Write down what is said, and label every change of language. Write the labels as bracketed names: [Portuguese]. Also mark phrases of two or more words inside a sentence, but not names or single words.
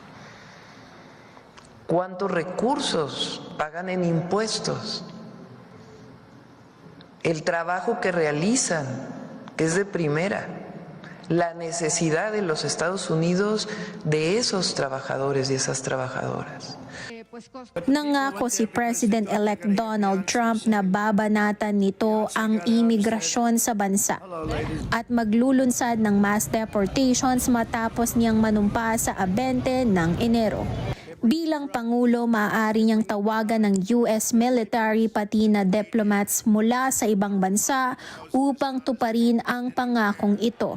[Spanish] ¿Cuántos recursos pagan en impuestos? El trabajo que realizan, que es de primera, la necesidad de los Estados Unidos de esos trabajadores y esas trabajadoras. [Filipino] Nangako si President-elect Donald Trump na babanatan nito ang imigrasyon sa bansa at maglulunsad ng [English] mass deportations [Filipino] matapos niyang manumpa sa 20 ng Enero. Bilang Pangulo, maaari niyang tawagan ng US military pati na diplomats mula sa ibang bansa upang tuparin ang pangakong ito.